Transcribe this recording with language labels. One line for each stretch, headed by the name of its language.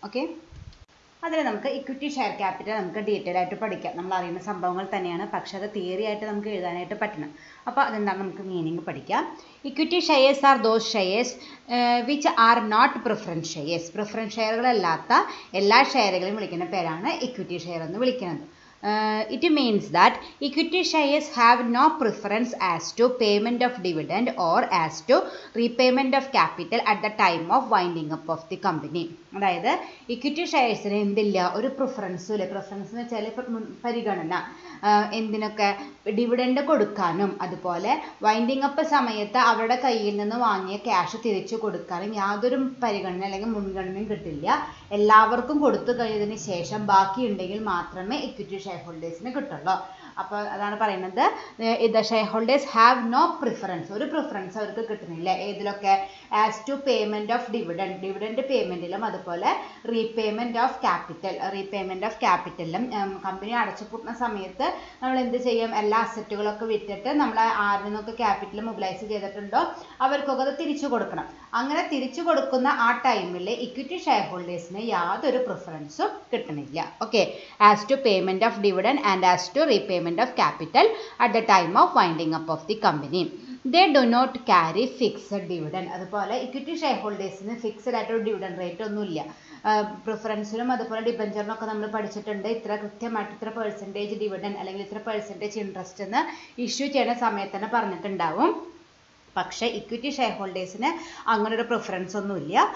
Malayalam: Okay, അതിൽ നമുക്ക് equity share capital നമുക്ക് ഡീറ്റെയിൽ ആയിട്ട് പഠിക്കാം. നമ്മൾ അറിയുന്ന സംഭവങ്ങൾ തന്നെയാണ്, പക്ഷെ അത് തിയറി ആയിട്ട് നമുക്ക് എഴുതാനായിട്ട് പറ്റണം. അപ്പോൾ അതെന്താണ് നമുക്ക് മീനിങ് പഠിക്കാം.
English: Equity shares are those shares which are not preference shares.
Malayalam: Preference ഷെയറുകളല്ലാത്ത എല്ലാ ഷെയറുകളെയും വിളിക്കുന്ന പേരാണ് ഇക്വിറ്റി ഷെയർ എന്ന് വിളിക്കുന്നത്.
English: It means that equity shares have no preference as to payment of dividend or as to repayment of capital at the time of winding up of the company.
Malayalam: അതായത് equity ഷെയർസിന് എന്തില്ല, ഒരു പ്രിഫറൻസും ഇല്ല. Preference എന്ന് വെച്ചാൽ പരിഗണന. എന്തിനൊക്കെ? ഡിവിഡൻഡ് കൊടുക്കാനും അതുപോലെ വൈൻഡിങ് അപ്പ് സമയത്ത് അവരുടെ കയ്യിൽ നിന്ന് വാങ്ങിയ ക്യാഷ് തിരിച്ചു കൊടുക്കാനും യാതൊരു പരിഗണന അല്ലെങ്കിൽ മുൻഗണനയും കിട്ടില്ല. എല്ലാവർക്കും കൊടുത്തു കഴിഞ്ഞതിന് ശേഷം ബാക്കിയുണ്ടെങ്കിൽ മാത്രമേ ഇക്വിറ്റി ഷെയർ ഹോൾഡേഴ്സിന് കിട്ടുള്ളൂ. അപ്പോൾ അതാണ് പറയുന്നത്,
English: The shareholders have no preference.
Malayalam: ഒരു പ്രിഫറൻസ് അവർക്ക് കിട്ടുന്നില്ല. ഏതിലൊക്കെ?
English: as to payment of dividend
Malayalam: പേയ്മെൻറ്റിലും അതുപോലെ റീപേയ്മെൻറ്റ് ഓഫ് ക്യാപിറ്റലിലും. കമ്പനി അടച്ചുപൂട്ടുന്ന സമയത്ത് നമ്മൾ എന്ത് ചെയ്യും? എല്ലാ അസറ്റുകളൊക്കെ വിറ്റിട്ട് നമ്മൾ ആരിൽ നിന്നൊക്കെ ക്യാപിറ്റൽ മൊബിലൈസ് ചെയ്തിട്ടുണ്ടോ അവർക്കൊക്കെ അത് തിരിച്ചു കൊടുക്കണം. അങ്ങനെ തിരിച്ചു കൊടുക്കുന്ന ആ ടൈമിൽ ഇക്വിറ്റി ഷെയർ ഹോൾഡേഴ്സിന് യാതൊരു പ്രിഫറൻസും കിട്ടണില്ല.
English: Okay, as to payment of dividend and as to repayment of capital at the time of winding up of the company. They do not carry fixed dividend.
Malayalam: അതുപോലെ ഇക്വിറ്റി ഷെയർ ഹോൾഡേഴ്സിന് ഫിക്സഡ് ആയിട്ടൊരു dividend rate ഒന്നുമില്ല. പ്രിഫറൻസിലും അതുപോലെ ഡിബഞ്ചറിനും ഒക്കെ നമ്മൾ പഠിച്ചിട്ടുണ്ട്. ഇത്ര കൃത്യമായിട്ട് ഇത്ര പെർസെൻറ്റേജ് ഡിവിഡൻഡ് അല്ലെങ്കിൽ ഇത്ര പെർസെൻറ്റേജ് ഇൻട്രസ്റ്റ് എന്ന് ഇഷ്യൂ ചെയ്യുന്ന സമയത്ത് തന്നെ പറഞ്ഞിട്ടുണ്ടാവും. പക്ഷേ ഇക്വിറ്റി ഷെയർ ഹോൾഡേഴ്സിന് അങ്ങനെ ഒരു പ്രിഫറൻസ് ഒന്നുമില്ല.